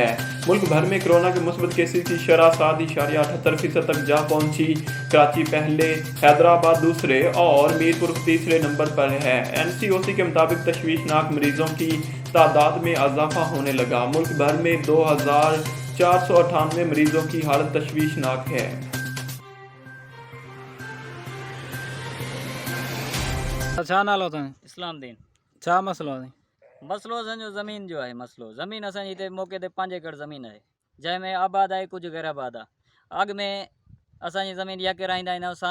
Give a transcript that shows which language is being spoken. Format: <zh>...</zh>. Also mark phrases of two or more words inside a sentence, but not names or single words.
<ur>ملک بھر میں کورونا کے مثبت کیسز کی شرح 7.78% تک جا پہنچی۔ کراچی پہلے، حیدرآباد دوسرے اور میرپور تیسرے نمبر پر ہے۔ این سی او سی کے مطابق تشویشناک مریضوں کی تعداد میں اضافہ ہونے لگا۔ ملک بھر میں 2498 مریضوں کی حالت تشویشناک ہے۔</ur> <sd>छा नालो अथव? इस्लाम दीन। छा मसलो आहे? मसलो असांजो ज़मीन जो आहे। मसलो ज़मीन असांजी हिते मौक़े ते 5 एकड़ ज़मीन आहे जंहिंमें आबाद आहे, कुझु गैर आबाद आहे। अॻु में असांजी ज़मीन इहा किराईंदा ईंदा आहियूं।</sd>